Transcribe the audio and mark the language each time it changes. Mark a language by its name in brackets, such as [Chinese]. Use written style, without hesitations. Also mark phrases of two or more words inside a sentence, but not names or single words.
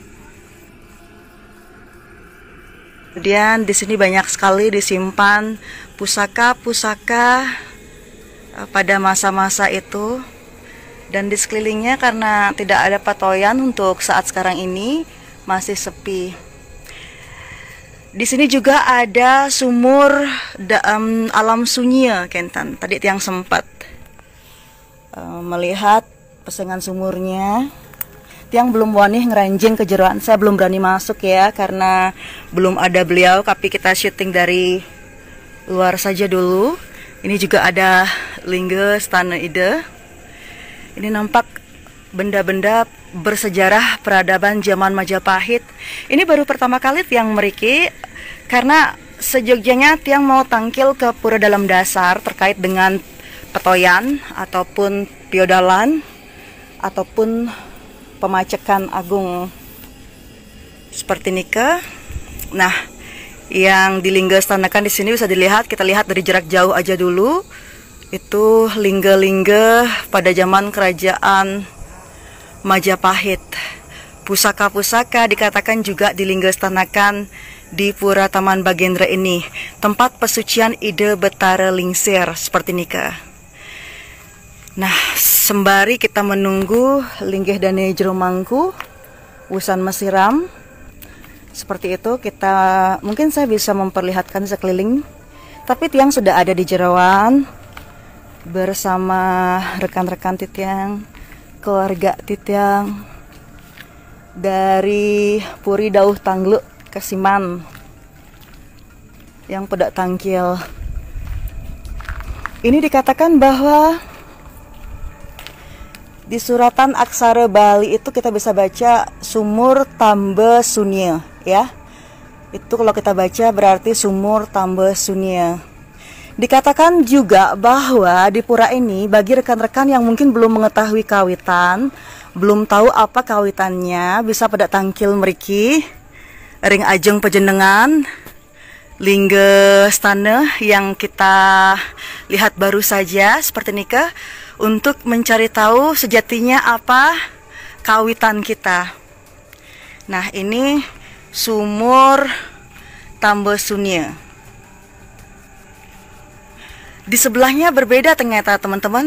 [Indonesian] Kemudian di sini banyak sekali disimpan pusaka-pusaka pada masa-masa itu, dan di sekelilingnya karena tidak ada patoyan untuk saat sekarang ini masih sepi. Di sini juga ada sumur alam sunyi Kentan. Tadi Tiang sempat melihat pesengan sumurnya. [Balinese] Tiang belum wani ngeranjing ke jeroan, [Indonesian] saya belum berani masuk ya karena belum ada beliau, tapi kita syuting dari luar saja dulu. Ini juga ada lingga stana Ide. Ini nampak benda-benda bersejarah peradaban zaman Majapahit. Ini baru pertama kali [Balinese] tiang meriki, [Indonesian] karena sejogjanya tiang mau tangkil ke pura dalam dasar terkait dengan petoyan ataupun piodalan ataupun pemacekan agung seperti nika. Nah, yang dilingga-stanakan di sini bisa dilihat, kita lihat dari jarak jauh aja dulu. Itu lingga-lingga pada zaman kerajaan Majapahit. Pusaka-pusaka dikatakan juga dilingga-stanakan di Pura Taman Bagendra ini, tempat pesucian ide Betara Lingsir seperti nika. Nah, sembari kita menunggu [Balinese] linggih dane jero mangku wusan mesiram [Indonesian] seperti itu, mungkin saya bisa memperlihatkan sekeliling, tapi tiang sudah ada di jerawan bersama rekan-rekan titiang, keluarga titiang dari Puri Dauh Tanglu Kasiman yang pedak tangkil. Ini dikatakan bahwa di suratan aksara Bali itu kita bisa baca Sumur Tambe Sunya, ya. Itu kalau kita baca berarti Sumur Tambe Sunya. Dikatakan juga bahwa di pura ini, bagi rekan-rekan yang mungkin belum mengetahui kawitan, belum tahu apa kawitannya, bisa pada [Balinese] tangkil meriki ring ajeng pejenengan [Indonesian] lingga stana yang kita lihat baru saja seperti nikah, untuk mencari tahu sejatinya apa kawitan kita. Nah, ini Sumur Tambe Sunya. Di sebelahnya berbeda ternyata teman-teman.